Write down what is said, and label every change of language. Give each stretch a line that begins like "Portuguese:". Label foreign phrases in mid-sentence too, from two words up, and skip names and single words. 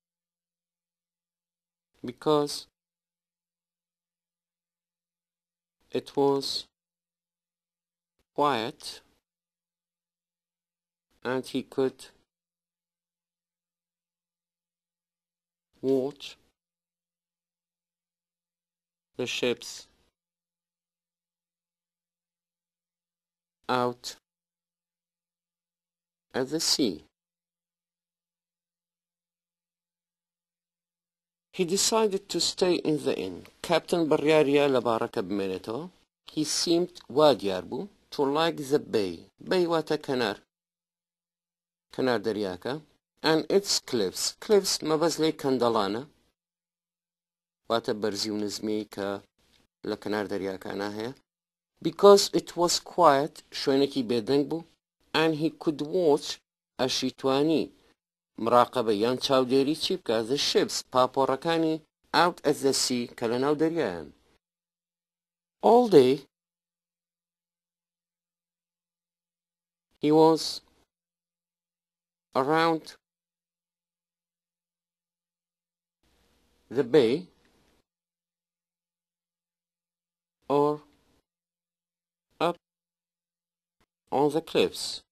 English: because it was quiet and he could watch the ships out at the sea. He decided to stay in the inn.
Central Kurdish: Captain بڕیاریە لە باڕەکە بمێنێتەوە.
English: He seemed
Central Kurdish: وا دیار بوو
English: to like the bay.
Central Kurdish: Bay واتە کەنار. کەنار دەریاکە.
English: And its cliffs. Cliffs
Central Kurdish: مەبەست لێی کەندەڵانە. واتە بەرزی و نزمی کە لە کەنار دەریاکانە هەیە.
English: Because it was quiet,
Central Kurdish: شوێنێکی بێدەنگ بوو,
English: and he could watch
Central Kurdish: ئەشیتوانی مراقبە یان چاودێری چی بکە
English: the ships
Central Kurdish: پاپۆڕەکانی
English: out at the sea
Central Kurdish: کە لە ناو دەریایان.
English: All day he was around the bay or up on the cliffs.